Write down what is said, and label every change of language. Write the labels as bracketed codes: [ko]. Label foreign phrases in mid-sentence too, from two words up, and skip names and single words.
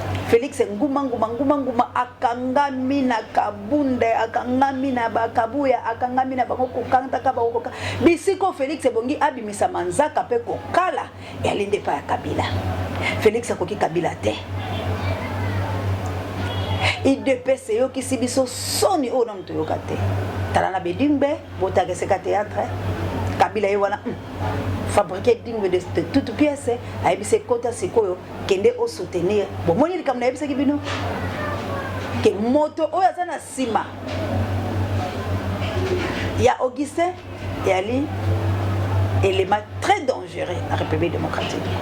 [ln] Félix nguma, nguma, nguma, nguma, akangami na Kabunde, akangami na Bakabuya, akangami na bango kokanta ka bango koka-, bisiko Félix ebongi abimisa manzaka pe kokala, yali nde pa ya Kabila. Félix akoki Kabila te. I D P S eyokisi biso soni oyo nanu toyoka te. Tala na Bedingbe, botakeseka théâtre. Kabila ye wana, hmm, [fr] fabriqué Dingbe de, de toute pièce, [ln] ayebisi ekota sikoyo, kende osoutenir. Bomoni likambo nayebisaki bino? Ke moto oyo aza na nsima ya Augustin, yali [fr] élément très dangereux [ln] na République démocratique.